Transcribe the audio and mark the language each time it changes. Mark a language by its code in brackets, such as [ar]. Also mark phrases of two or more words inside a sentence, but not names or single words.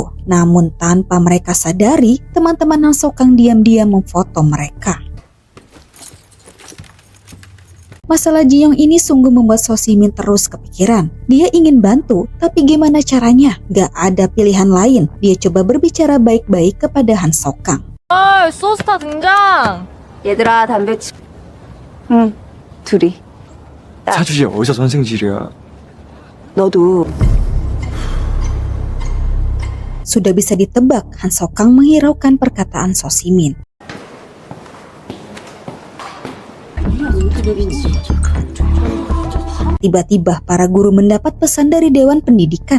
[id] Namun tanpa mereka sadari, teman-teman Han Sokang diam-diam memfoto mereka. Masalah Jae-yong ini sungguh membuat So Simin terus kepikiran. Dia ingin bantu, tapi gimana caranya? Gak ada pilihan lain. Dia coba berbicara baik-baik kepada Han Sokang. [ko] 소스타 등장! 얘들아 담배 응, 둘이. 사주지 어디서 선생질이야. 너도. [id] Sudah bisa ditebak, Han Sokang menghiraukan perkataan So Simin. Tiba-tiba para guru mendapat pesan dari Dewan Pendidikan.